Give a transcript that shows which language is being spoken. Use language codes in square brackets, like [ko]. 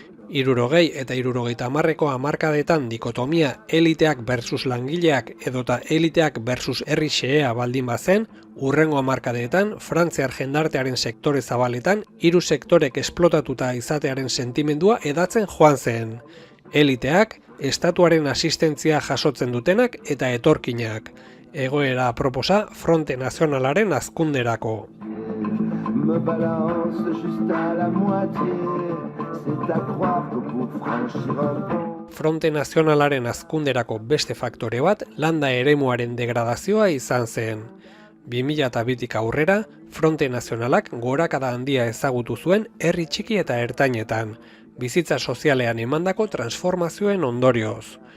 [eu] 60 eta 70 hamarkadetan dikotomia eliteak versus langileak edota eliteak versus herri xehea baldin bazen, hurrengo hamarkadetan frantziar jendartearen sektore zabaletan hiru sektorek esplotatuta izatearen sentimendua edatzen joan zen. Eliteak, estatuaren asistentzia jasotzen dutenak eta etorkinak. Egoera aproposa Fronte Nazionalaren hazkunderako. [fr] Me balance juste à la moitié. C'est à croire que pour franchir un pont. [eu] Fronte Nazionalaren hazkunderako beste faktore bat landa eremuaren degradazioa izan zen. 2002tik aurrera, Fronte Nazionalak gorakada handia ezagutu zuen herri txiki eta ertainetan, bizitza sozialean emandako transformazioen ondorioz.